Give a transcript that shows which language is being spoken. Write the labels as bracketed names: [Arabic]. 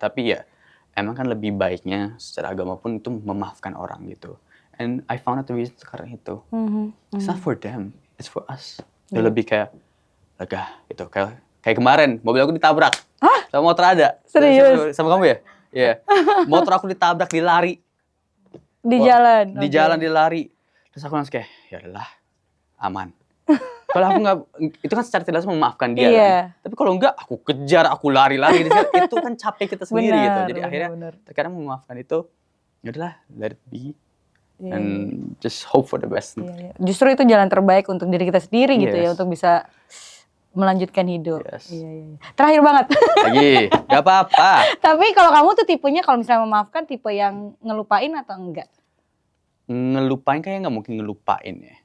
[Indonesian] Tapi ya emang kan lebih baiknya secara agama pun itu memaafkan orang gitu. [English] And I found out the reason [Indonesian] sekarang itu. [English] It's not for them, it's for us. [Indonesian] Dia lebih kayak lega gitu. Kayak kemarin mobil aku ditabrak. Sama motor ada. Serius? Sama kamu ya? Iya. Motor aku ditabrak, dilari. Di jalan. Di jalan dilari. Terus aku langsung kayak, ya udahlah, aman. Kalau aku nggak, itu kan secara tidak langsung memaafkan dia kan. Tapi kalau enggak, aku kejar, aku lari-lari. Itu kan capek kita sendiri gitu. Jadi akhirnya terkadang memaafkan itu, ya udahlah, [English] let it be. And just hope for the best. [Indonesian] Justru itu jalan terbaik untuk diri kita sendiri gitu ya, untuk bisa melanjutkan hidup. Terakhir banget. Lagi, nggak apa-apa. Tapi kalau kamu tuh tipenya kalau misalnya memaafkan tipe yang ngelupain atau enggak? Ngelupain kayaknya nggak mungkin ngelupain ya.